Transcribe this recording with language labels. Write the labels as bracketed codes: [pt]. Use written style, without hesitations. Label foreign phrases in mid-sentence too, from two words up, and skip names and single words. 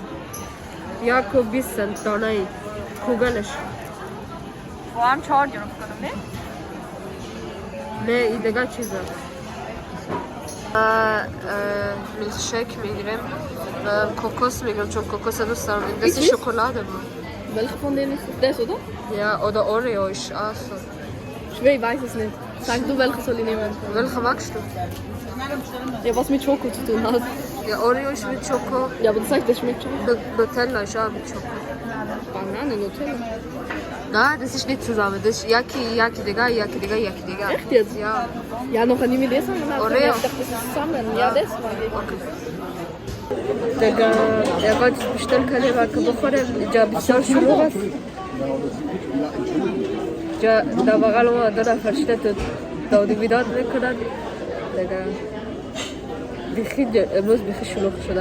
[fa] یک و 20 cent دانه ای کوگلش. با هم 4 یورو کنم نه این دیگه چیزه. میلکشیک میگیریم. کوکوس میگیرم چون کوکوس دوست دارم. این دستی شکلاده بود. [de] Welche von denen ist das, oder? Ja, oder Oreo ist auch so. Ich weiß es nicht. Sag du, welche soll ich nehmen? Welche magst du? Ja, was mit Schoko zu tun hat. Ja, Oreo ist mit Schoko. Ja, aber du sagst, das schmeckt schon. Nutella ist auch mit Schoko. Banane, Nutella. Nein, das ist nicht zusammen. Das ist Yaki Digga. Echt jetzt? Ja. Ja, noch nie mit das haben. Oreo. Ich dachte, das ist zusammen. Ja, das war ich. Okay. [fa] دیگه یکات بیشتر کلیمه که بخوریم. جا بسیار شلوغ است. جا در بغل ما دو نفر شده تو داد و بیداد میکنن. دیگه امروز بیخی شلوغ شدن.